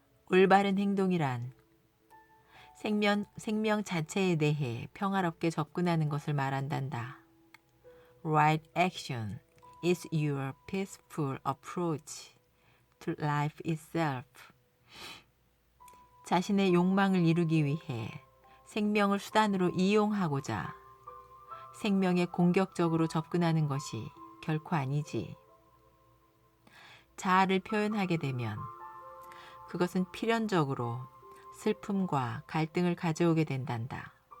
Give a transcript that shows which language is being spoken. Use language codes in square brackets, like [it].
[ko] 올바른 행동이란 생명 자체에 대해 평화롭게 접근하는 것을 말한단다. [en] Right action is your peaceful approach to life itself. [ko] 자신의 욕망을 이루기 위해 생명을 수단으로 이용하고자 생명에 공격적으로 접근하는 것이 결코 아니지. 자아를 표현하게 되면 그것은 필연적으로 슬픔과 갈등을 가져오게 된단다.